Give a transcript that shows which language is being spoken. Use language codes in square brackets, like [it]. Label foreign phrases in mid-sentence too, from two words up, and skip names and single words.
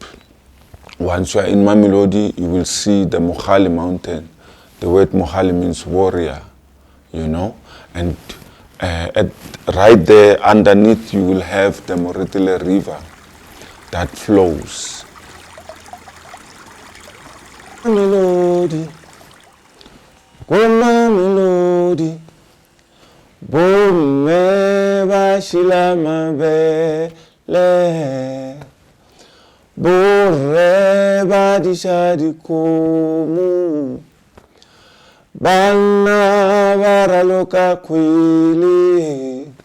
[en] Once you are in Mamelodi, you will see the Mogale mountain. The word Mogale means warrior, And right there underneath, you will have the Moretele River that flows. [nso] Mamelodi, Mamelodi, Bomme bashila mabele. Borre badisha dikomu, bana baraloka kwili.